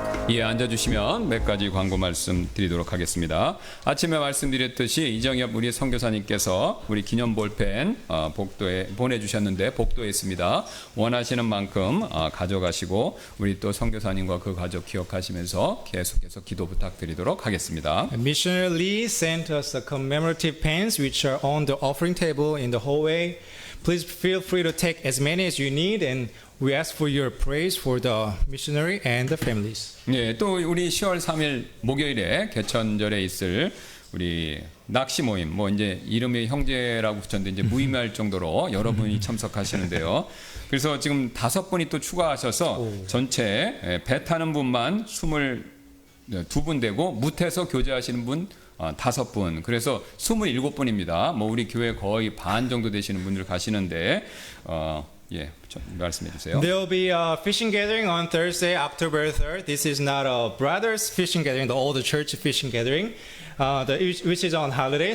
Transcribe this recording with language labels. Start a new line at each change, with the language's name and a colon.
Korean: 예, 앉아주시면 몇 가지 광고 말씀 드리도록 하겠습니다. 아침에 말씀드렸듯이 이정엽 우리 선교사님께서 우리 기념 볼펜 복도에 보내주셨는데 복도에 있습니다. 원하시는 만큼 가져가시고 우리 또 선교사님과 그 가족 기억하시면서 계속해서 기도 부탁드리도록 하겠습니다.
English: Missionary Lee sent us the commemorative pens which are on the offering table in the hallway. Please feel free to take as many as you need, and we ask for your praise for the missionary and the families.
Korean: 예, 또 우리 10월 3일 목요일에 개천절에 있을 우리 낚시 모임, 뭐 이제 이름이 형제라고 붙였는데 이제 무의미할 정도로 여러분이 참석하시는데요. 그래서 지금 5분이 또 추가하셔서 전체 배 타는 분만 22분 되고 무태서 교제하시는 분 5분, 그래서 27분입니다. 뭐 우리 교회 거의 반 정도 되시는 분들 가시는데 예, 좀 말씀해 주세요.
English: There will be a fishing gathering on Thursday, October 3rd. This is not a brothers fishing gathering, the old church fishing gathering, which is on holiday.